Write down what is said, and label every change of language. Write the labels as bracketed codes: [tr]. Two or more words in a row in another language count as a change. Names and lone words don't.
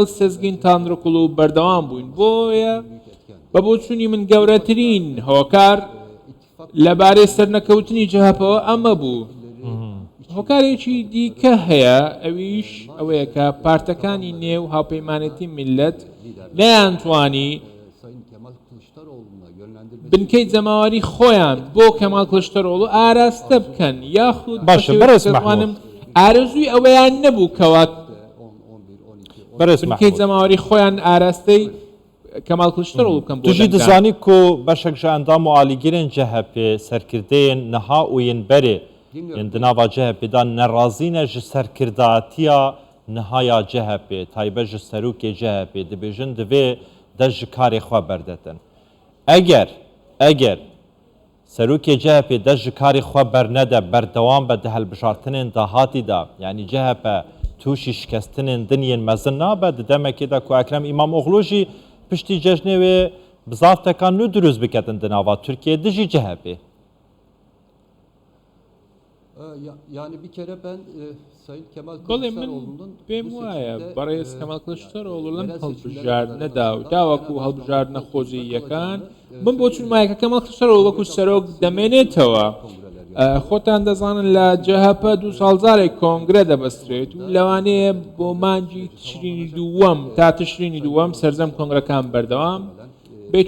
[ckb] سێزگین تاندڕکوڵ و بەردەوام بووین بۆیە بە بۆچوونی من گەورەترین هۆکار لەبارەی سەرنەکەوتنی جەهەپەوە ئەمە بوو هۆکارێکی دیکە هەیە ئەویش ئەوەیە کە پارتەکانی نێو هاوپەیمانەتی میلەت نەیانتوانی بنکەی جەماوەری خۆیان بۆ کەمال کلشتەرۆڵ و ئاراستە بکەن یاخود باشە بەرز محمود ئارەزووی ئەوەیان نەبوو کەوات بنکەی جەماوەری خۆیان ئاراستەی کەمال کلشتەرۆڵ بکەن [ku] توژی دەزانی کو بەشێک ji endam û alîgirên CHP serkirdeyên niha û yên berê yên di nava CHP'da nerazîne ji serkirdatiya nihaya CHP taybet ji serokê CHP dibêjin divê de ji karê xwe berdetin eger serokê CHP de ji karê xwe bernede berdewam be di helbijartinên dahatî da yanî CHP tûşî şikestinên din yên mezin nabe di demekê de ku Ekrem İmamoğlu jî piştî cejnê wê bizavtekan nû durûz biketin di nava Tirkiyeyê dijî CHP. [tr] Yani bir kere ben Sayın Kemal [ckb] بەڵێ من [tr] Kılıçdaroğlu'nun [ckb] پێم وایە بەڕێز کەمال کلشتەرۆڵ لەم هەڵبژاردنەدا و داوەکو هەڵبژاردنە خۆزییەکان من بۆ چونمایە کە کەمال کلشتەرۆڵ وەکو سەرۆک دەمێنێتەوە خۆتان دەزانن لە جەهەپە 2 ساڵجارێک کۆنگرە دەبەسترێت و لەوانەیە بۆ مانجی تشرینی دووەم تا تشرینی دووەم سەرجەم کۆنگرەکان بەردەوام بێت و